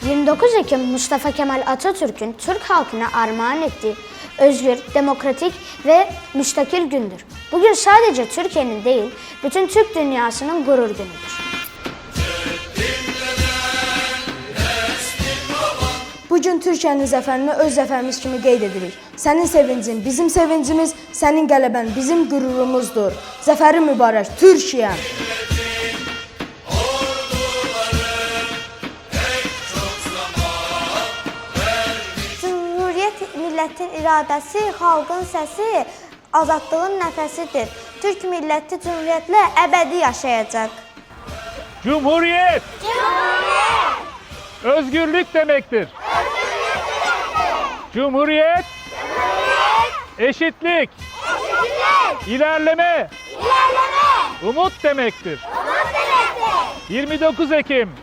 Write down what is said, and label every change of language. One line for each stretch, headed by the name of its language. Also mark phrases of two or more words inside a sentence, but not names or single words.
Turkish: 29 Ekim Mustafa Kemal Atatürk'ün Türk halkına armağan ettiği özgür, demokratik ve müstakil gündür. Bugün sadece Türkiye'nin değil, bütün Türk dünyasının gurur günüdür.
Azerbaijani: Bugün Türkiyənin zəfərini öz zəfərimiz kimi qeyd edirik. Sənin sevincin bizim sevincimiz, sənin qələbən bizim qürurumuzdur. Zəfəri mübarək Türkiyə! Cümhuriyyət millətin iradəsi, xalqın səsi, azadlığın nəfəsidir. Türk milləti cümhuriyyətlə əbədi yaşayacaq.
Turkish: Cumhuriyet! Cumhuriyet! Özgürlük demektir. Cumhuriyet! Eşitlik! İlerleme! Umut demektir. 29 Ekim!